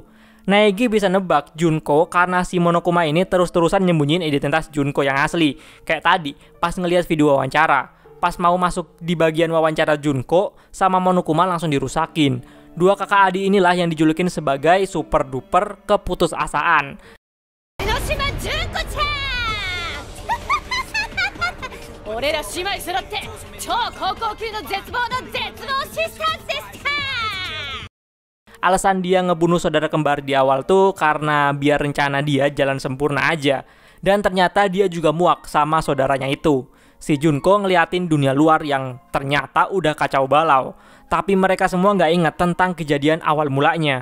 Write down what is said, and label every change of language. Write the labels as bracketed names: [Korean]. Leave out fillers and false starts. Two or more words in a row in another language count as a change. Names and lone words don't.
[Indonesian] Naegi bisa nebak Junko karena si Monokuma ini terus-terusan nyembunyiin identitas Junko yang asli. Kayak tadi, pas ngelihat video wawancara. Pas mau masuk di bagian wawancara Junko, sama Monokuma langsung dirusakin. Dua kakak adik inilah yang dijulukin sebagai super duper keputusasaan. Enoshima Junko-chan! [Japanese] 俺ら姉妹揃って超高校級の絶望の絶望シスターズでした。 [Indonesian] Alasan dia ngebunuh saudara kembar di awal tuh karena biar rencana dia jalan sempurna aja. Dan ternyata dia juga muak sama saudaranya itu. Si Junko ngeliatin dunia luar yang ternyata udah kacau balau. Tapi mereka semua nggak ingat tentang kejadian awal mulanya.